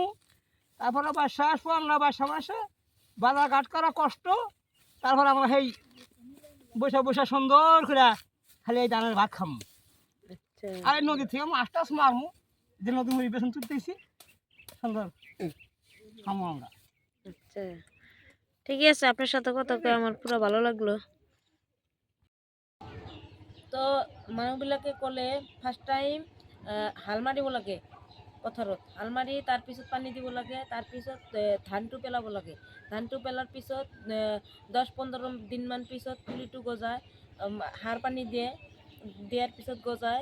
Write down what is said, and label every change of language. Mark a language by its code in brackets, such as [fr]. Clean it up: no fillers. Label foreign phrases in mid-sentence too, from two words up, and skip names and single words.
[bn] তারপরে বাসা আসবো, আমরা বাসা মাসে বাজার ঘাট করা কষ্ট, তারপরে আমরা সেই বসে বসে সুন্দর করে খালি এই ধানের ভাত খামু। আচ্ছা, আর এই নদী থেকে মাছ টাছ মারমু, যে নদী মুড়ি বেসন তুলতেছি সুন্দর খামু আমরা। আচ্ছা, ঠিক আছে, আপনার সাথে কথা কয়ে আমার পুরো ভালো লাগলো। [as] তো মানুহবিলাকে ক'লে [en] first time [as] হাল মাৰিব লাগে পথাৰত, হাল মাৰি তাৰপিছত পানী দিব লাগে, তাৰপিছত ধানটো পেলাব লাগে, ধানটো পেলাৰ পিছত 10-15 দিনমান পিছত পুলিটো গজায়, সাৰ পানী দিয়ে, দিয়াৰ পিছত গজায়।